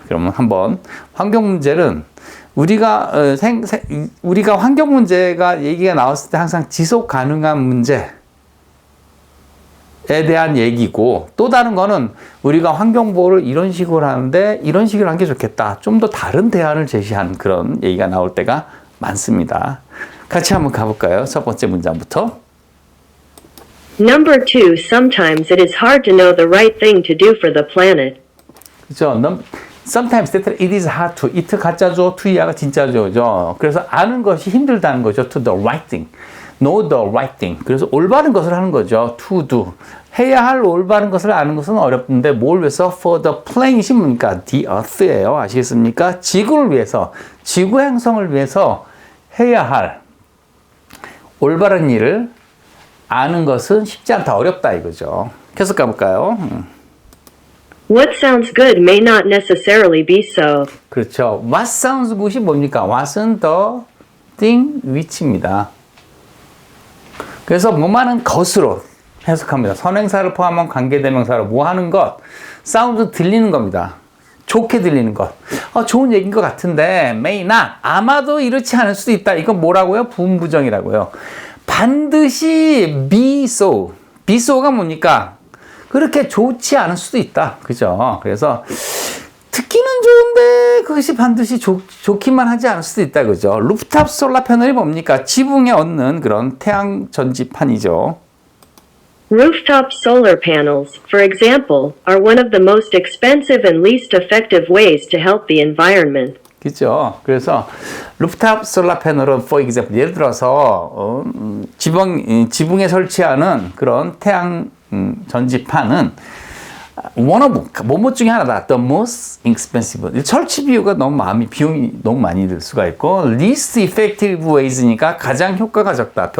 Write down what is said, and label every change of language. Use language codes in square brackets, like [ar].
[ko] 그러면 한번 환경 문제는 우리가 우리가 환경 문제가 얘기가 나왔을 때 항상 지속 가능한 문제에 대한 얘기고 또 다른 거는 우리가 환경 보호를 이런 식으로 하는데 이런 식으로 하는 게 좋겠다. 좀 더 다른 대안을 제시하는 그런 얘기가 나올 때가 많습니다. 같이 한번 가볼까요? 첫 번째 문장부터. [en] Number 2, sometimes it is hard to know the right thing to do for the planet. [ko] 그죠? [en] Sometimes it is hard to. it [ko] 가짜죠. [en] to [ko] 이하가 진짜죠. 그죠? 그래서 아는 것이 힘들다는 거죠. [en] to the right thing. know the right thing. [ko] 그래서 올바른 것을 하는 거죠. [en] to do. [ko] 해야 할 올바른 것을 아는 것은 어렵는데 뭘 위해서? [en] for the planet이 [ko] 뭡니까? [en] the earth예요. [ko] 아시겠습니까? 지구를 위해서, 지구 행성을 위해서 해야 할 올바른 일을 아는 것은 쉽지 않다. 어렵다 이거죠. 계속 가볼까요? [en] What sounds good may not necessarily be so. [ko] 그렇죠. [en] What sounds good이 [ko] 뭡니까? [en] What은 the thing which입니다. [ko] 그래서 뭐만한 것으로 해석합니다. 선행사를 포함한 관계대명사로 뭐 하는 것, 사운드 들리는 겁니다. 좋게 들리는 것. 좋은 얘기인 것 같은데 [en] may not, [ko] 아마도 이렇지 않을 수도 있다. 이건 뭐라고요? 부분부정이라고요. 반드시 [en] be so. [ko] be so가 뭡니까? 그렇게 좋지 않을 수도 있다. 그죠? 그래서 듣기는 좋은데 그것이 반드시 좋기만 하지 않을 수도 있다. 그죠? 루프탑 솔라 패널이 뭡니까? 지붕에 얹는 그런 태양 전지판이죠. [en] Rooftop solar panels, for example, are one of the most expensive and least effective ways to help the environment. [ko] 그죠? 그래서 루프탑 솔라 패널은 [en] for example [ko] 예를 들어서 지붕에 설치하는 그런 태양 전지판은 one of 뭐뭐 중에 하나다. [en] The most expensive. [ko] 설치 비용이 너무 많이 들 수가 있고 [en] least effective ways [ko] 니까 가장 효과가 적다.